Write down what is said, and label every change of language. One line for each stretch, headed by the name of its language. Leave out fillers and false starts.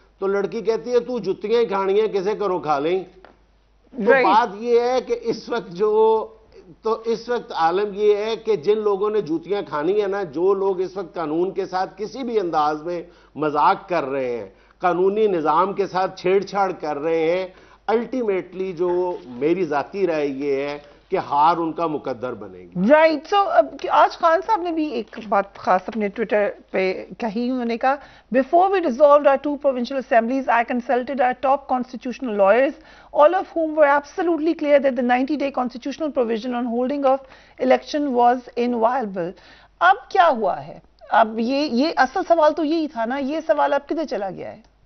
Urdu: تو لڑکی کہتی ہے تو جتیاں ہی کھانی ہیں, کسے گھروں کھا لیں. تو بات یہ ہے کہ اس وقت عالم یہ ہے کہ جن لوگوں نے جوتیاں کھانی ہیں نا, جو لوگ اس وقت قانون کے ساتھ کسی بھی انداز میں مذاق کر رہے ہیں, قانونی نظام کے ساتھ چھیڑ چھاڑ کر رہے ہیں, الٹیمیٹلی جو میری ذاتی رائے یہ ہے کہ ہار ان کا مقدر بنے گی. رائٹ. سو آج خان صاحب نے بھی ایک بات خاص اپنے ٹویٹر پہ کہی. انہوں نے کہا
English: before we dissolved our 2 provincial assemblies, I consulted our top constitutional lawyers, all of whom were absolutely clear that the 90-day constitutional provision on holding of election was inviolable.
Urdu: اب کیا ہوا ہے؟ اب یہ اصل سوال تو یہی تھا نا, یہ سوال اب کدھر چلا گیا ہے؟